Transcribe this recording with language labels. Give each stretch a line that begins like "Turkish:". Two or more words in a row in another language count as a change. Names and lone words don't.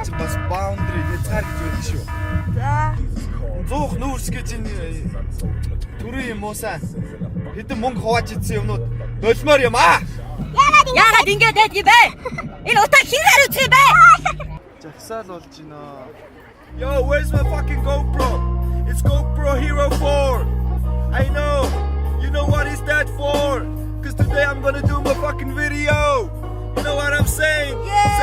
Mongolian: Бас boundary хязгаар гэж байдаг шүү. За. Зуух нүүрс гэж энэ төрийн юм уусаа. Хэдэн мөнгө хувааж идсэн юмнууд болмоор юм аа. Яагаад ингэж байд юм бэ? Энэ утаа хин хариуцсан юм бэ? Жагсаал болж байна.
English: Yo, where's my fucking GoPro? It's GoPro Hero 4. I know. You know what is that for? Cause today I'm gonna do my fucking video. You know what I'm saying? Yeah.